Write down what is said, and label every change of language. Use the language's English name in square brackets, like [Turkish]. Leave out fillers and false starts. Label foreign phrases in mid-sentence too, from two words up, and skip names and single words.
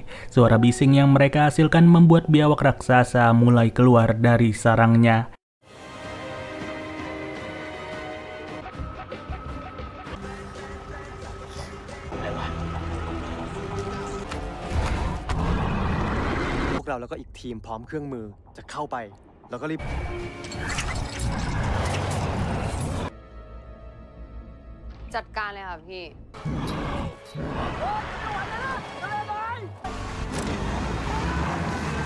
[Indonesian] Suara bising yang mereka hasilkan membuat biawak raksasa mulai keluar dari sarangnya. [Thai] Kita แล้วก็อีกทีมพร้อมเครื่องมือจะเข้าไปแล้วก็รีบ จัดการเลยค่ะพี่ เ